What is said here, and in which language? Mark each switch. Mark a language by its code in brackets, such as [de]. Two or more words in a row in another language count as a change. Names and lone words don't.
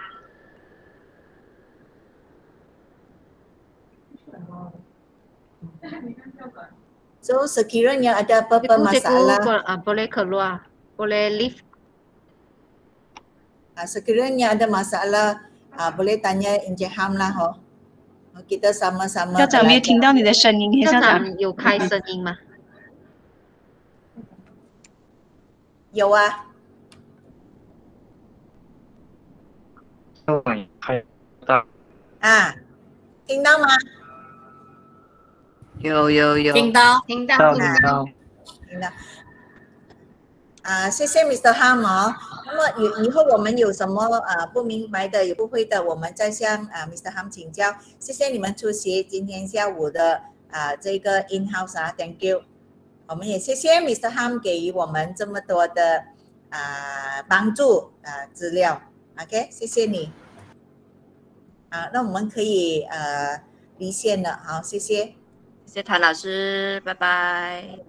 [ms] So sekiranya ada apa-apa masalah, boleh keluar, boleh leave. Sekiranya ada masalah, boleh tanya Encik Ham lah ho. Kita sama-sama. [zh] 校长没有听到你的声音，校校长。长有开声音吗？有啊。啊，听到吗？有，听到。听到。谢谢 Mr. Ham 哦。那么以后我们有什么不明白的、也不会的，我们再向Mr. Ham 请教。谢谢你们出席今天下午的这个 [en] in house Thank you。 [zh] 我们也谢谢 Mr. Ham 给予我们这么多的帮助资料。OK， 谢谢你。那我们可以离线了。好，谢谢。谢谢谭老师，拜拜。